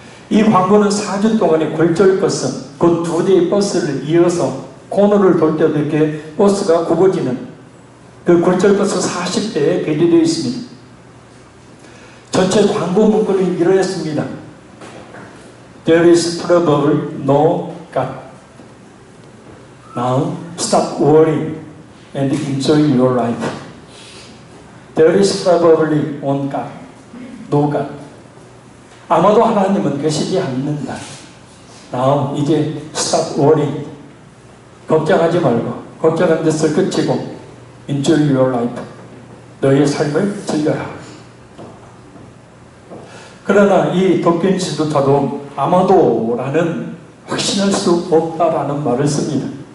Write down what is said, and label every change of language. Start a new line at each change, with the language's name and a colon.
Korean: 이 광고는 4주 동안의 골절버스, 곧 2대의 버스를 이어서 코너를 돌 때도 이렇게 버스가 굽어지는 그 골절버스 40대에 배치되어 있습니다. 전체 광고 문구는 이러했습니다.
English: There is probably no God. Now stop worrying and enjoy your life. There is probably no God. No God.
Korean: 아마도 하나님은 계시지 않는다.
English: Now
Korean: 이제
English: stop worrying.
Korean: 걱정하지 말고 걱정한 것을 그치고
English: enjoy your life.
Korean: 너의 삶을 즐겨라. 그러나 이 도킨스 부터도 아마도라는 확신할 수 없다라는 말을 씁니다.